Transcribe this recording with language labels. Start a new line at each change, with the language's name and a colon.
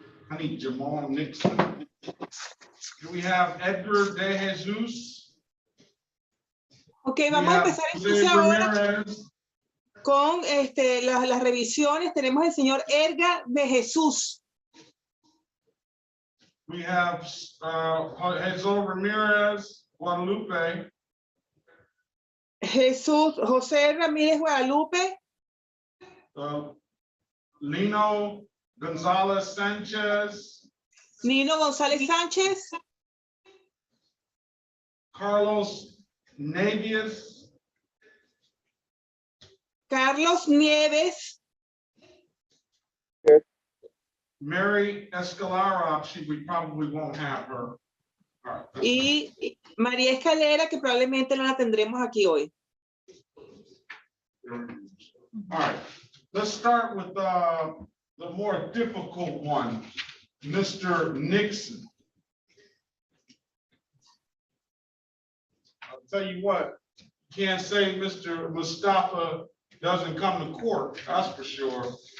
English: I need Jamal Nixon. Do we have Edgar De Jesus?
Spanish: Ok, vamos a empezar entonces ahora con las revisiones. Tenemos el señor Edgar de Jesús.
English: We have Jesus Ramirez Guadalupe.
Spanish: José Ramírez Guadalupe.
English: Lino Gonzalez Sanchez.
Spanish: Nino González Sánchez.
English: Carlos Neves.
Spanish: Carlos Nieves.
English: Mary Escalara, we probably won't have her.
Spanish: Y María Escalera, que probablemente no la tendremos aquí hoy.
English: All right, let's start with the more difficult one, Mr. Nixon. I'll tell you what, can't say Mr. Mustafa doesn't come to court, that's for sure.